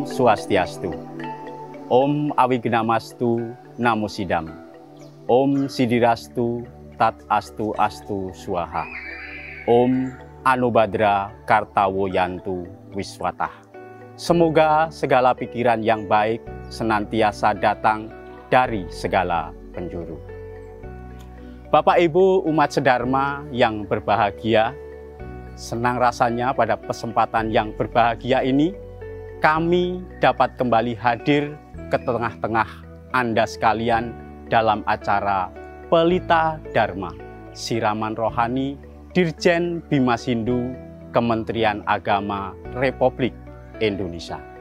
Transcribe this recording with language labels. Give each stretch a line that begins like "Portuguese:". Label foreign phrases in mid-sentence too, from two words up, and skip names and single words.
Sanskrit: Swastiastu. Om Awignamastu Namo Sidam. Om Sidirastu Tat Astu Astu Swaha. Om Anubadra Kartawoyantu Wiswatah.
Indonesian: Semoga segala pikiran yang baik senantiasa datang dari segala penjuru. Bapak Ibu umat sedharma yang berbahagia, senang rasanya pada kesempatan yang berbahagia ini kami dapat kembali hadir ke tengah-tengah Anda sekalian dalam acara Pelita Dharma, siraman rohani Dirjen Bimas Hindu Kementerian Agama Republik Indonesia.